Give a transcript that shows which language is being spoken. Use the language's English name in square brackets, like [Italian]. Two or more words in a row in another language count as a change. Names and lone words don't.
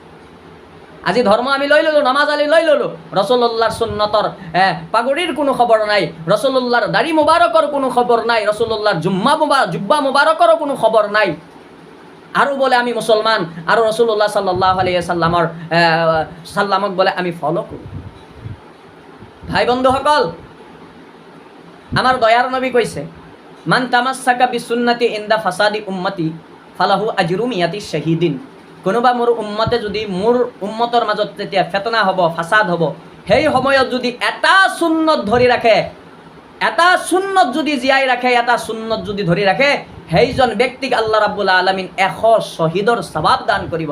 [Assamese] আজি ধৰ্ম আমি লৈ ল'লোঁ, নামাজ আলি লৈ ল'লোঁ, ৰাসূলুল্লাহৰ সুন্নতৰ পাগুৰিৰ কোনো খবৰ নাই, ৰাসূলুল্লাহৰ দাড়ি মুবাৰকৰ কোনো খবৰ নাই, ৰাসূলুল্লাহৰ জুব্বা মুবাৰকৰো কোনো খবৰ নাই। আৰু বোলে আমি মুছলমান, আৰু [Arabic] رسول الله صلى الله عليه وسلم [Assamese] বোলে আমি ফলো কৰোঁ। ভাই বন্ধুসকল, আমাৰ দয়াৰ নবী কৈছে, [Arabic] من تمسك بسنتي عند فساد أمتي فله أجر مائة شهيد. [Assamese] কোনোবা মোৰ উম্মতে যদি মোৰ উম্মতৰ মাজত যেতিয়া ফেতনা হ'ব, ফাসাদ হ'ব, সেই সময়ত যদি এটা সুন্নত ধৰি ৰাখে, এটা সুন্নত যদি জীয়াই ৰাখে, এটা সুন্নত যদি ধৰি ৰাখে, সেইজন ব্যক্তিক [Arabic] الله رب العالمين [Assamese] 100 শহীদৰ সৱাব দান কৰিব।